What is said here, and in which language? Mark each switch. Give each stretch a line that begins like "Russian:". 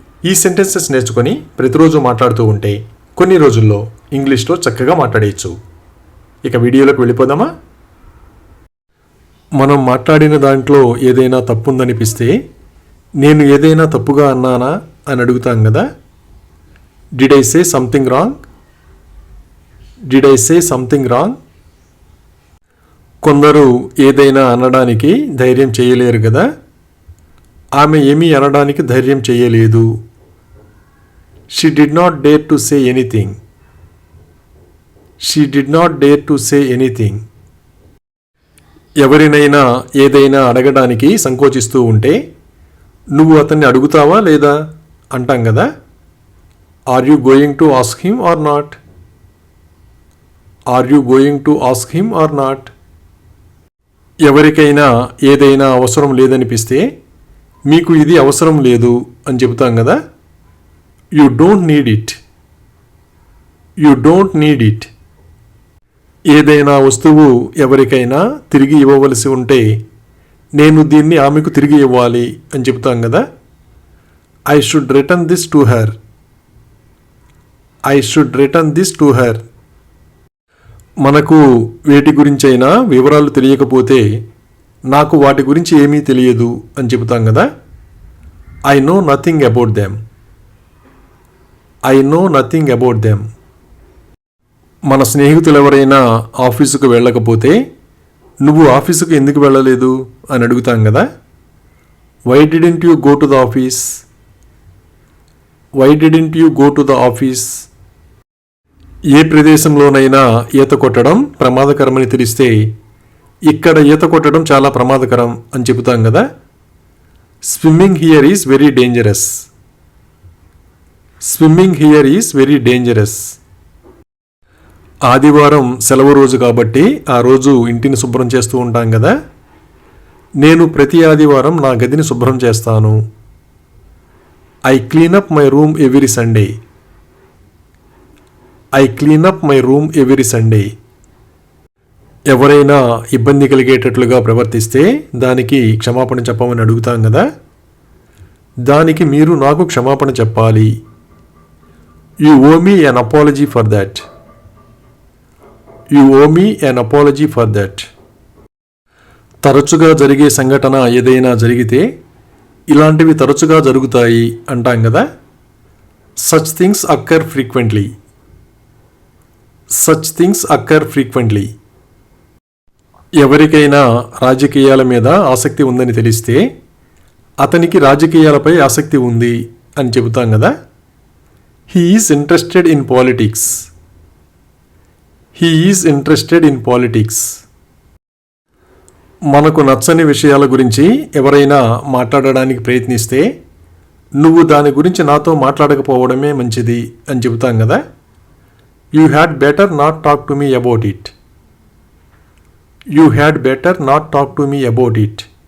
Telugu: ఈ సెంటెన్సెస్ నేర్చుకొని ప్రతిరోజు మాట్లాడుతూ ఉంటే కొన్ని రోజుల్లో ఇంగ్లీష్లో చక్కగా మాట్లాడేయచ్చు. ఇక వీడియోలోకి వెళ్ళిపోదామా? మనం మాట్లాడిన దాంట్లో ఏదైనా తప్పుందనిపిస్తే నేను ఏదైనా తప్పుగా అన్నానా అని అడుగుతాం కదా.
English: Did I say something wrong? Did I say something wrong?
Telugu: కొందరు ఏదైనా అనడానికి ధైర్యం చేయలేరు కదా. ఆమె ఏమీ అనడానికి ధైర్యం చేయలేదు.
English: She did not dare to say anything. She did not dare to say anything.
Telugu: ఎవరినైనా ఏదైనా అడగడానికి సంకోచిస్తూ ఉంటే నువ్వు అతన్ని అడుగుతావా లేదా అంటాం కదా.
English: Are you going to ask him or not? Are you going to ask him or not?
Telugu: ఎవరికైనా ఏదైనా అవసరం లేదనిపిస్తే మీకు ఇది అవసరం లేదు అని చెబుతాం కదా.
English: You don't need it. You don't need it.
Telugu: ఏదైనా వస్తువు ఎవరికైనా తిరిగి ఇవ్వవలసి ఉంటే నేను దీన్ని ఆమెకు తిరిగి ఇవ్వాలి అని చెబుతాం కదా.
English: I should return this to her. I should return this to her.
Telugu: మనకు వేటి గురించైనా వివరాలు తెలియకపోతే నాకు వాటి గురించి ఏమీ తెలియదు అని చెబుతాం కదా.
English: I know nothing about them. I know nothing about them.
Telugu: మన స్నేహితులు ఎవరైనా ఆఫీసుకు వెళ్ళకపోతే నువ్వు ఆఫీసుకు ఎందుకు వెళ్ళలేదు అని అడుగుతాం కదా.
English: Why didn't you go to the office? Why didn't you go to the office?
Telugu: ఏ ప్రదేశంలోనైనా ఈత కొట్టడం ప్రమాదకరమని తెలిస్తే ఇక్కడ ఈత కొట్టడం చాలా ప్రమాదకరం అని చెబుతాం కదా.
English: Swimming here is very dangerous. Swimming here is very dangerous.
Telugu: ఆదివారం సెలవు రోజు కాబట్టి ఆ రోజు ఇంటిని శుభ్రం చేస్తూ ఉంటాం కదా. నేను ప్రతి ఆదివారం నా గదిని శుభ్రం చేస్తాను.
English: I clean up my room every Sunday. I clean up my room every Sunday.
Telugu: ఎవరైనా ఇబ్బంది కలిగేటట్లుగా ప్రవర్తిస్తే దానికి క్షమాపణ చెప్పమని అడుగుతాం కదా. దానికి మీరు నాకు క్షమాపణ చెప్పాలి.
English: You owe me an apology for that. You owe me an apology for that.
Telugu: తరచుగా జరిగే సంఘటన ఏదైనా జరిగితే ఇలాంటివి తరచుగా జరుగుతాయి అంటాం కదా.
English: Such things occur frequently. Such things occur frequently.
Telugu: ఎవరికైనా రాజకీయాల మీద ఆసక్తి ఉందని తెలిస్తే అతనికి రాజకీయాలపై ఆసక్తి ఉంది అని చెబుతాం కదా.
English: He is interested in politics. He is interested in politics.
Telugu: మనకు నచ్చని విషయాల గురించి ఎవరైనా మాట్లాడడానికి ప్రయత్నిస్తే నువ్వు దాని గురించి నాతో మాట్లాడకపోవడమే మంచిది అని చెబుతాం కదా.
English: You had better not talk to me about it. You had better not talk to me about it.